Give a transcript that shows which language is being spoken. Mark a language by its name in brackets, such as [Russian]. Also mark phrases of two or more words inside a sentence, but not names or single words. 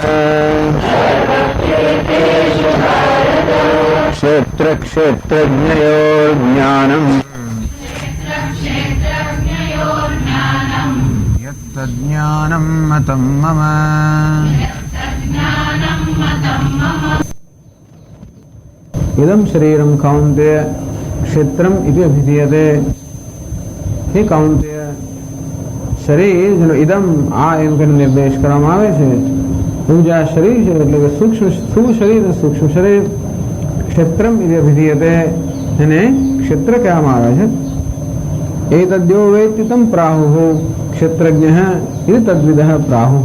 [Sanskrit] क्षेत्रक्षेत्रज्ञयोर्ज्ञानम् यत्तज्ज्ञानं मतं मम। इदं शरीरं कौन्तेय क्षेत्रम इति अभिधीयते। हे कौन्तेय शरीर [Gujarati] જેનો ઇદમ આ એમ કરીને નિર્દેશ કરવામાં આવે છે એવું જે આ શરીર છે એટલે કે સૂક્ષ્મ સ્થૂળ શરીર અને સૂક્ષ્મ શરીર [Sanskrit] क्षेत्रम इति अभिधीयते [Gujarati] એને ક્ષેત્ર કહેવામાં આવે છે। [Sanskrit] एतद्यो वेत्ति तम प्राहुः क्षेत्रज्ञः इति तद्विदः प्राहुः।